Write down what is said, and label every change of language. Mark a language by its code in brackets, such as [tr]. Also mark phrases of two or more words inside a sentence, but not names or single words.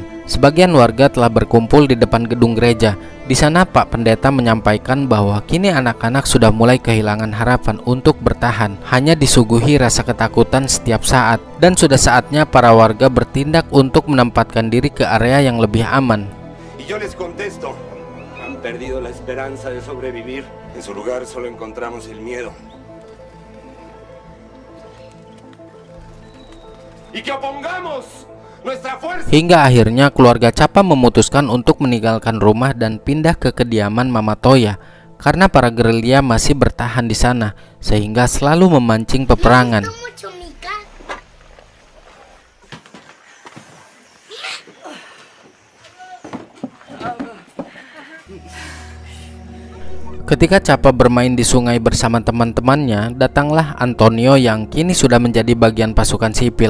[id] Sebagian warga telah berkumpul di depan gedung gereja. Di sana Pak Pendeta menyampaikan bahwa kini anak-anak sudah mulai kehilangan harapan untuk bertahan, hanya disuguhi rasa ketakutan setiap saat, dan sudah saatnya para warga bertindak untuk menempatkan diri ke area yang lebih aman. [es] Yo les contesto, han perdido la esperanza de sobrevivir. En su lugar solo encontramos el miedo. Y que opongamos nuestra fuerza. [id] Hingga akhirnya keluarga Capa memutuskan untuk meninggalkan rumah dan pindah ke kediaman Mama Toya karena para gerilya masih bertahan di sana sehingga selalu memancing peperangan. Ketika Capa bermain di sungai bersama teman-temannya, datanglah Antonio yang kini sudah menjadi bagian pasukan sipil.